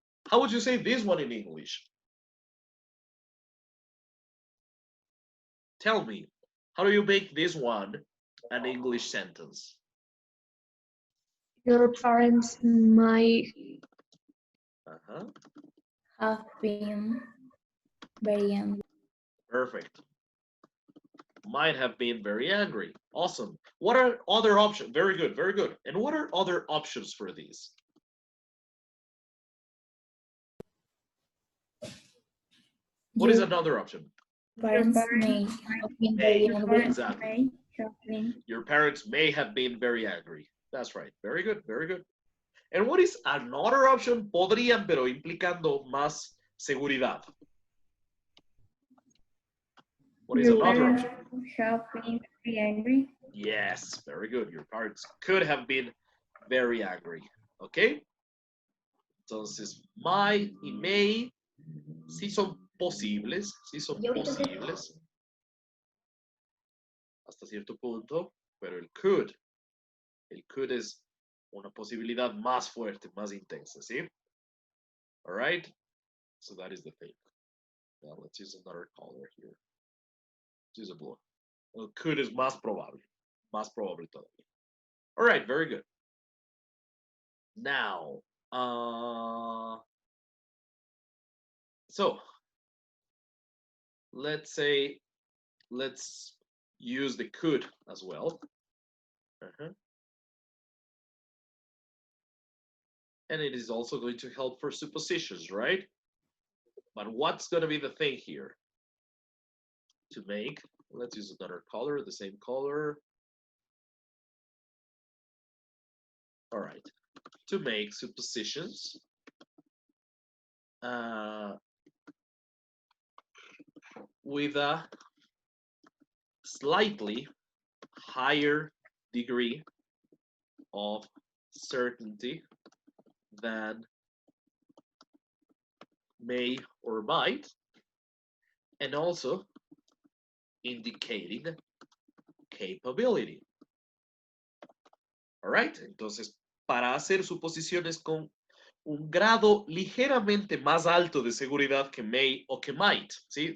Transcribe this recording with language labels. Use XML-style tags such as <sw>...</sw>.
<en>How would you say this one in English? Tell me, how do you make this one an English sentence? Your parents might Have been very angry. Perfect. Might have been very angry. Awesome. What are other options? Very good, very good. And what are other options for these? What is another option? Parents may have been very angry. Exactly. Your parents may have been very angry. That's right. Very good, very good. And what is another option?</en> <es>Podrían, pero implicando más seguridad.</es> <en>What is another option? Have been very angry. Yes, very good. Your parents could have been very angry. Okay?</en> <es>Entonces, might y may sí son posibles, hasta cierto punto, pero el could es una posibilidad más fuerte, más intensa, ¿sí?</es> <en>All right? So that is the thing. Now let's use another color here. Let's use a blue.</en> <es>El could es más probable todavía.</es> <en>All right, very good. Now, so let's use the could as well. And it is also going to help for suppositions, right? But what's going to be the thing here? To make, let's use another color, the same color. All right, to make suppositions, with a slightly higher degree of certainty than may or might, and also indicating capability.</en> <es>All right, entonces, para hacer suposiciones con un grado ligeramente más alto de seguridad que may o que might, ¿sí?</es>